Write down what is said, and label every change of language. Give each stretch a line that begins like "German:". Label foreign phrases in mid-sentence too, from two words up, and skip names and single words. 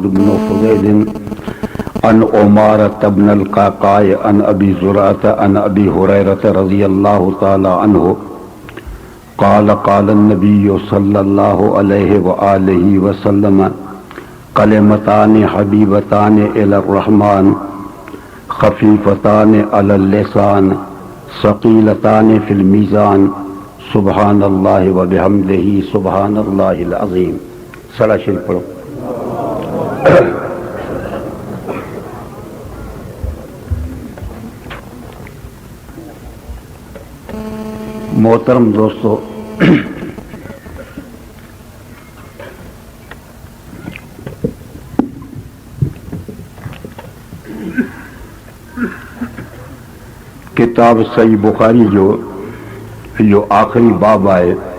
Arabic: بن فضيل عن عمارة بن القعقاع عن أبي زرعة عن أبي هريرة رضي الله تعالى عنه قال قال النبي صلى الله عليه وآله وسلم كلمتان حبيبتان إلى الرحمن خفيفتان على اللسان ثقيلتان في الميزان سبحان الله وبحمده سبحان الله العظيم
Urdu: صلاة شریف پڑھو
Sindhi: محترم دوستو किताब सही बुखारी जो आखिरी बाब आए